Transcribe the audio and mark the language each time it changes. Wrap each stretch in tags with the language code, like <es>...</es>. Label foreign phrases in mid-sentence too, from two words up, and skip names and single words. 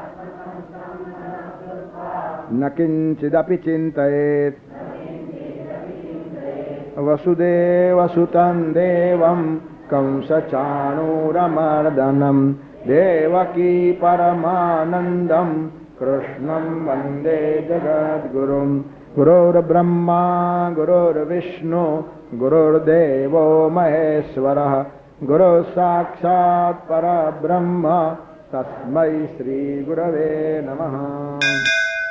<sa>ન કિંચિદપી ચિંતયેત વસુદેવસુતં દેવં કંસચાણૂરમર્દનમ દેવકી પરમાનંદમ કૃષ્ણં વંદે જગદ્ગુરુમ. ગુરુર્બ્રહ્મા ગુરુર્વિષ્ણુ गुरुर्देवो महेश्वरः गुरुः साक्षात् परब्रह्म तस्मै श्री गुरवे नमः।</sa>